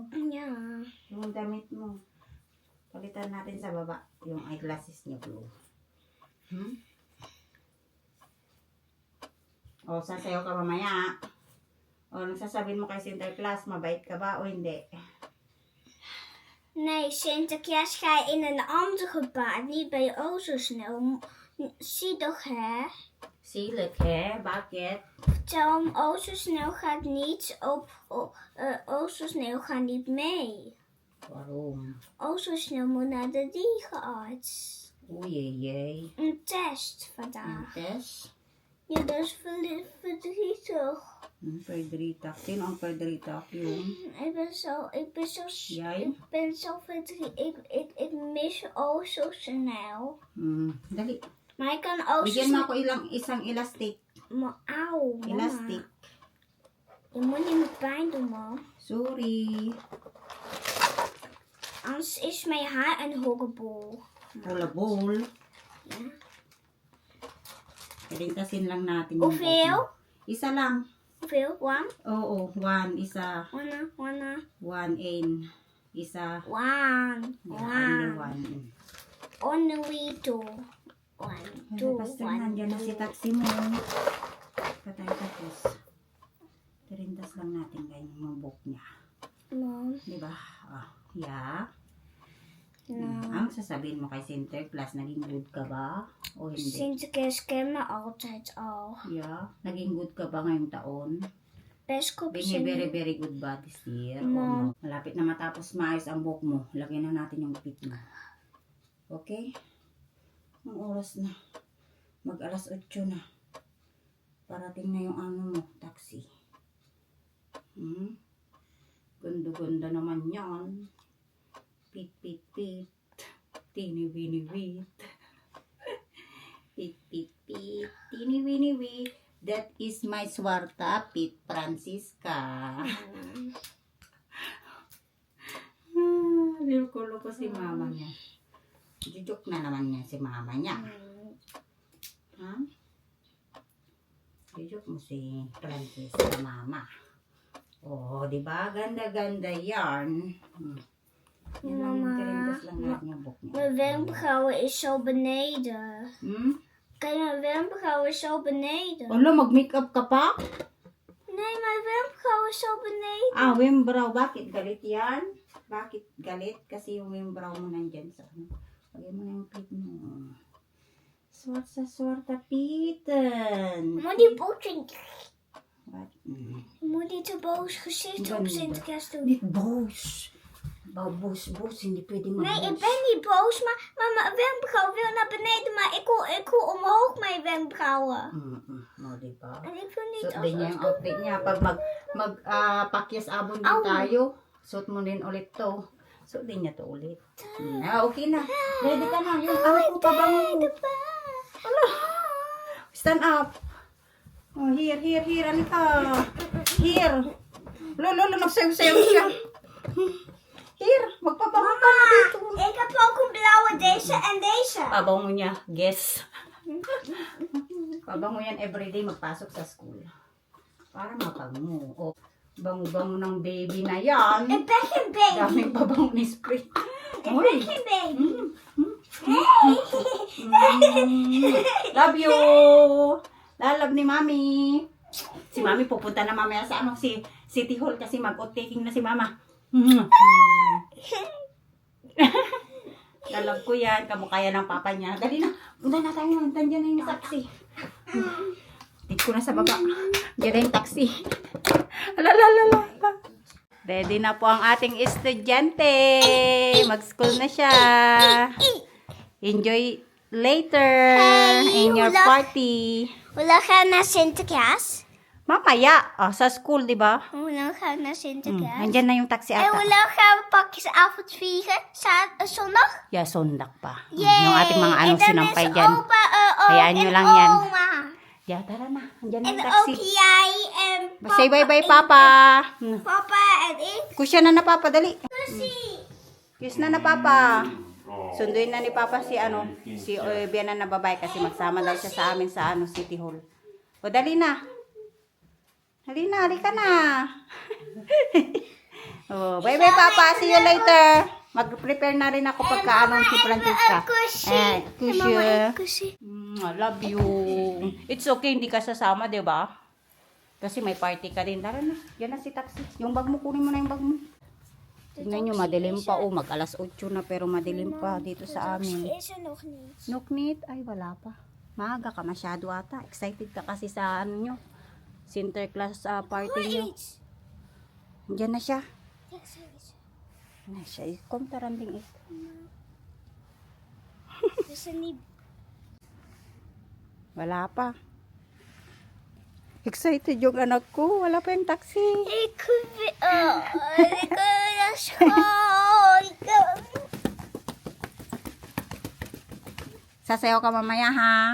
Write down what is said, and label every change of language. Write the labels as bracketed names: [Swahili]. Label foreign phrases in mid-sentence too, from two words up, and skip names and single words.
[Dutch] Ja. [Filipino] Yung damit mo. Palitan natin sa baba yung eyeglasses niya blue. Sasayaw ka mamaya. Nagsasabihin mo kay Sinterklaas, mabait ka ba o hindi? [Dutch] Nee, Sinterklaas ga je in een andere baan. Niet bij je zo snel. Zielig hè? Zielig, hè? Bakit? Vertel hem, zo snel gaat niet zo snel gaat niet mee. Waarom? Zo snel moet naar de dierenarts. Een test vandaag. Test? Ja, dat is verdrietig. Frederica. [Filipino] Sino ang Frederica? Yung [Dutch] Ik ben zo Jij? ik ben zo verdrietig. Ik mis O zo snel. [Filipino] Dali. [Dutch] Maar ik kan ook zo [Filipino] Bigyan mo [Dutch] snel. [Filipino] ako isang elastic. [Dutch] Auw, mama. Elastic. Je moet niet meer pijn doen, man. Sorry. Anders is mijn haar een hogebol. Bol. Ja. [Filipino] Kalintasin lang natin. yung [Dutch] Hoeveel? [Filipino] buhok mo. Isa lang. [Dutch] Hoeveel? [English] One? [Filipino] Oo, one. Isa. [English] One. One in. Isa. One. Only One. one. Only two. One, two, Pastor, one, [Filipino] nandiyan na si [English] two. [Filipino] taxi mo. Patay tapos. Tirintas lang natin ganyan yung book niya. Mom. Diba? Yeah. No. Ang sasabihin mo kay Sinterklaas, naging good ka ba? O hindi? [Dutch] Sinterklaas ken me altijd al. Yeah. [Filipino] Naging good ka ba ngayong taon? Best kop [English] Being a very, very good ba this year? No. [Filipino] O no? Malapit na matapos maayos ang book mo. Lagyan na natin yung pit mo. Okay? Ang oras na. Mag alas 8 na. Parating na yung ano mo, taxi. Ganda-ganda naman yan. Pit, pit, pit. Tini-wini-wit. Pit, pit, pit. Tini-wini-wit. [English] That is my swarta, Pit Francisca. [Filipino] Loko-loko si mama niya. Jujok na naman niya si mama niya. Ha? Jujok mo si Francisca, mama. Oh, di ba? Ganda-ganda yarn. Yan lang, Mama, tirintas lang natin yung book niya. [Dutch] Mijn wenkbrauwen is zo beneden. Kijk, mijn wenkbrauwen is zo beneden. [Filipino] Wala, mag-makeup ka pa? [Dutch] Nee, mijn wenkbrauwen is zo beneden. [Filipino] Ah, wimbrow. Bakit galit yan? Bakit galit? Kasi yung wimbrow mo nandyan sa ano. Lagay mo na yung pit mo. [Dutch] Swarta Pieten. Moet die bootje, Wat? moet niet te boos gezicht op [Filipino] Ganda. [Dutch] Sinterklaas doen. Niet boos. Boos. [Filipino] Hindi pwede mag [Dutch] Nee, ik ben niet boos, maar mijn wenkbrauw wil naar beneden, maar ik wil omhoog mijn wenkbrauwen. [Filipino] No, diba? [Dutch] En ik wil niet [Filipino] Suot din niya yung outfit niya. Pag pakyas abon din tayo, suot mo din ulit to. Suot din niya to ulit. Okay na. Ready ka na. Yung ko, pabango ko. [English] Stand up. Oh, here. [Filipino] Ano ka? Here. Lolo, nagsayaw-sayaw siya. Here, magpabango ka na dito. [Dutch] Ik heb ook een blauwe, deze en deze. [Filipino] Pabango niya. Guess. Pabango yan everyday magpasok sa school. Para mabango. O, bango-bango ng baby na yan. [Dutch] Ik ben geen baby. [Filipino] Daming pabango ni spray. [Dutch] Ik ben geen baby. [English] Love you! [Filipino] Lalab ni Mami. Si Mami pupunta na mamaya sa si City Hall kasi mag-out-taking na si Mama. Lalab ko yan. Kamukha yan ng papa niya. Dali na. Punta na tayo. Nandiyan na yung taxi. Tig ko na sa baba. Diyan na yung taxi. Alalala. Ready na po ang ating estudyante. Mag-school na siya. [English] Enjoy later in your Hula. party. [Dutch] Hoe lang gaan we naar Sinterklaas? [Filipino] Mamaya, sa school, di ba? [Dutch] Hoe lang gaan we naar Sinterklaas? [Filipino] Nandyan na yung taxi [Dutch] En [Filipino] ata. [Dutch] hoe lang gaan we pakjesavond vieren? Zondag? [Filipino] Yeah, sondak pa. Yay! Yung ating mga anong [Dutch] En dan [Filipino] sinampay [Dutch] is [Filipino] dyan. [Dutch] opa, [Filipino] Hayaan [Dutch] en [Filipino] nyo lang yan. [Dutch] oma. [Filipino] Yeah, tara na. Nandyan na [Dutch] En [Filipino] yung [Dutch] ook [Filipino] taxi. [Dutch] jij en papa. [English] Say bye-bye, [Dutch] en [English] Papa. [Dutch] Papa en ik. [Filipino] Kusya na Papa, dali. [Dutch] Kussie. [Filipino] Kiss na Papa. Sunduin na ni Papa si Biana na babae kasi magsama daw siya sa amin sa City Hall. O, dali na. Halika na. [English] Oh, bye-bye Papa. See you later. [Filipino] Mag-prepare na rin ako pagka si Francisca. [Dutch] Kussie. [Filipino] Kusya. [Dutch] Kussie. [English] I love you. It's okay, [Filipino] hindi ka sasama, di ba? Kasi may party ka rin. Tara na. Yan na si taxi. Yung bag mo, kunin mo na yung bag mo. Tingnan nyo, madilim pa. Oh, mag alas 8 na pero madilim pa dito sa amin. [Dutch] Is er nog niet. Nuknit? [Filipino] Ay, wala pa. Maaga ka masyado ata. Excited ka kasi sa ano nyo. Sinterklaas party nyo. Diyan na siya. Diyan na siya. Kom taranding ito. [Dutch] Is er niet. [Filipino] Wala pa. Excited yung anak ko. Wala pa yung taxi. [Dutch] Ik wil naar school. [Filipino] Sasayaw ka mamaya, ha?